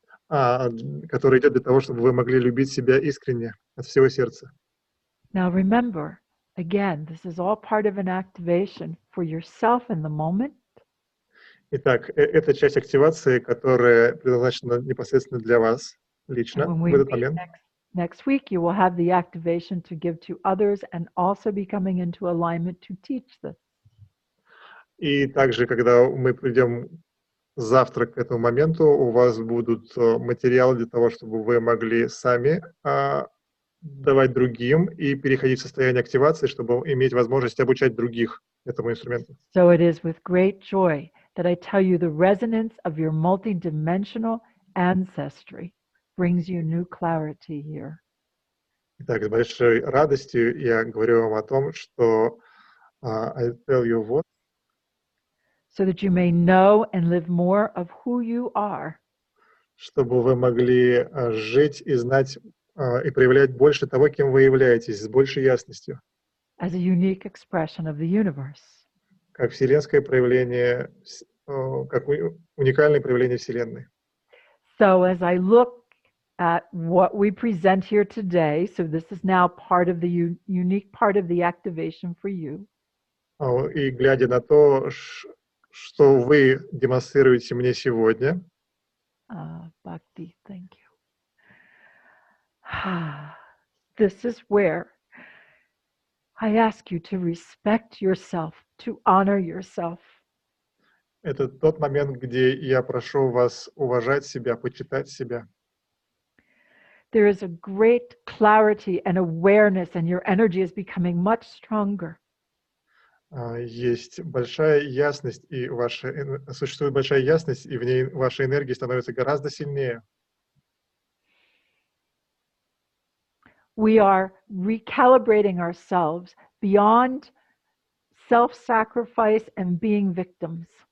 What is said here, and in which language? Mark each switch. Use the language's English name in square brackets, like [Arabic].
[Russian] которая идет для того, чтобы вы могли любить себя искренне, от всего сердца. [English] Now remember, again, this is all part of an activation for yourself in the moment. [Russian] Итак, это часть активации, которая предназначена непосредственно для вас лично [English] And when [Russian] в [English] we [Russian] этот [English] meet [Russian] момент. [English] next week, you will have the activation to give to others and also be coming into alignment to teach this. [Russian] И также, когда мы придем завтра к этому моменту, у вас будут материалы для того, чтобы вы могли сами давать другим и переходить в состояние активации, чтобы иметь возможность обучать других этому инструменту. [English] So it is with great joy that I tell you the resonance of your multidimensional ancestry brings you new clarity here. [Russian] Итак, с большой радостью я говорю вам о том, что [English] I tell you what, so that you may know and live more of who you are. [Russian] Чтобы вы могли жить и знать и проявлять больше того, кем вы являетесь, с большей ясностью. [English] As a unique expression of the universe. [Russian] Как вселенское проявление, как уникальное проявление Вселенной. [English] So as I look at what we present here today, so this is now part of the unique part of the activation for you. [Russian] И глядя на то, что вы демонстрируете мне сегодня. [English] Bhakti, thank you. This is where I ask you to respect yourself, to honor yourself. [Russian] Это тот момент, где я прошу вас уважать себя, почитать себя. [English] There is a great clarity and awareness, and your energy is becoming much stronger. [Russian] Есть большая ясность, и существует большая ясность, и в ней ваша энергия становится гораздо сильнее. [English] We are recalibrating ourselves beyond self-sacrifice and being victims.